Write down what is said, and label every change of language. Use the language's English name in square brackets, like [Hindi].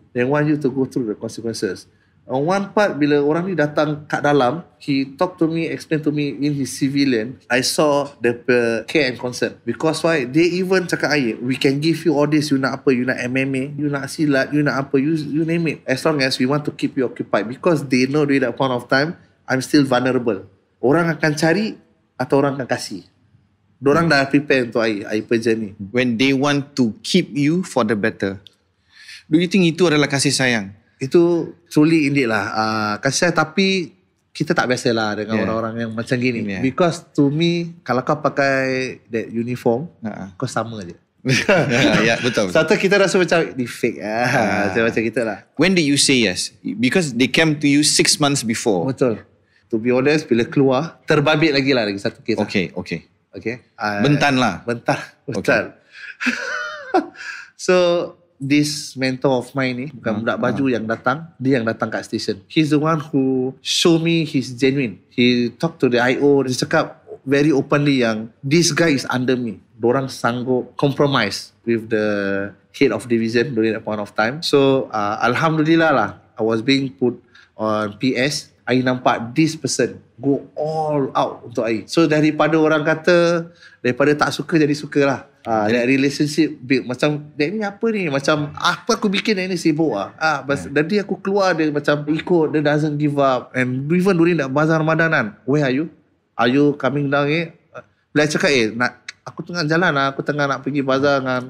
[English] They want you to go through the consequences. On one part [Malay] bila orang ni datang kat dalam, [English] he talk to me, explain to me in his civilian, I saw the care and concern. Because why? They even cakap we can give you all this, you [Malay] nak apa, [English] you nak MMA, you nak silat, you nak apa, you name it. As long as we want to keep you occupied. Because they know during that point of time, I'm still vulnerable. [Malay] Orang akan cari atau orang akan kasih. Diorang dah prepare untuk I pergi ni. [English] When they want to keep you for the better, do you think [Malay] itu adalah kasih sayang? Itu [English] truly indeed [Malay] lah. Kasih sayang, tapi kita tak biasa lah dengan orang-orang yang macam gini. [English] Because to me, [Malay] kalau kau pakai [English] that uniform, [Malay] kau sama je. Betul. Satu kita rasa macam ni fake macam kita lah. [English] When did you say yes? Because they came to you 6 months before. [Malay] Betul. [English] To be honest, [Malay] bila keluar, terbabit lagi satu kes. [English] Okay. [Malay] Bentan. [English] Okay. So this mentor of mine [Malay] ni, bukan budak baju yang datang, dia yang datang kat station. [English] He's the one who show me he's genuine. He talk to the IO, [Malay] dia cakap [English] very openly yang this guy is under me. [Malay] Dorang sanggup [English] compromise with the head of division during that point of time. So Alhamdulillah lah, I was being put on PS. I nampak this person go all out untuk I. [Malay] So daripada orang kata, daripada tak suka jadi suka lah. [English] That relationship build. [Malay] Macam dia ni apa ni, macam apa aku bikin dia ni sibuk Jadi aku keluar, dia macam ikut, dia [English] doesn't give up. And even during that bazar Ramadanan, where are you? Are you coming down [Malay] Bila I cakap aku tengah jalan aku tengah nak pergi bazar dengan